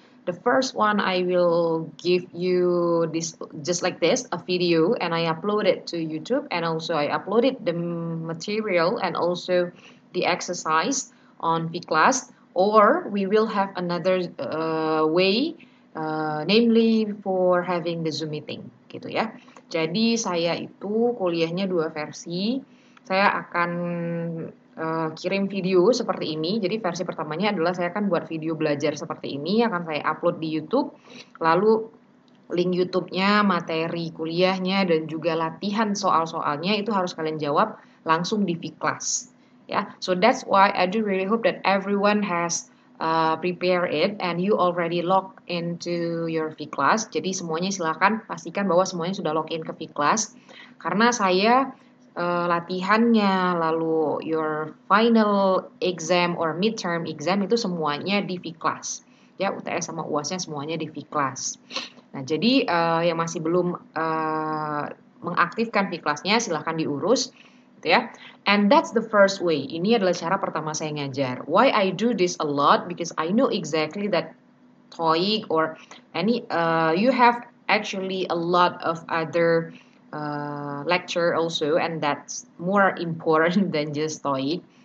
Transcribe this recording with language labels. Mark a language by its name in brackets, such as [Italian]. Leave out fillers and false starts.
[English] The first one I will give you this just like this a video and I upload it to YouTube, and also I uploaded the material and also the exercise on vClass, or we will have another way, namely for having the Zoom meeting [Indonesian] gitu ya. Jadi saya itu kuliahnya dua versi. Saya akan kirim video seperti ini. Jadi versi pertamanya adalah saya akan buat video belajar seperti ini, akan saya upload di YouTube. Lalu link YouTube-nya, materi kuliahnya, dan juga latihan soal-soalnya itu harus kalian jawab langsung di vClass. [English] Ya, so that's why I do really hope that everyone has prepare it and you already log into your vClass. [Indonesian] Jadi semuanya silakan pastikan bahwa semuanya sudah login ke vClass. Karena saya latihannya, lalu [English] your final exam or midterm exam [Indonesian] itu semuanya di vClass. Ya, UTS sama UAS-nya semuanya di vClass. Nah, jadi yang masih belum mengaktifkan vClass-nya silahkan diurus, gitu ya. [English] And that's the first way. [Indonesian] Ini adalah cara pertama saya ngajar. [English] Why I do this a lot? Because I know exactly that TOEIC or any you have actually a lot of other lecture also, and that's more important than just TOEIC.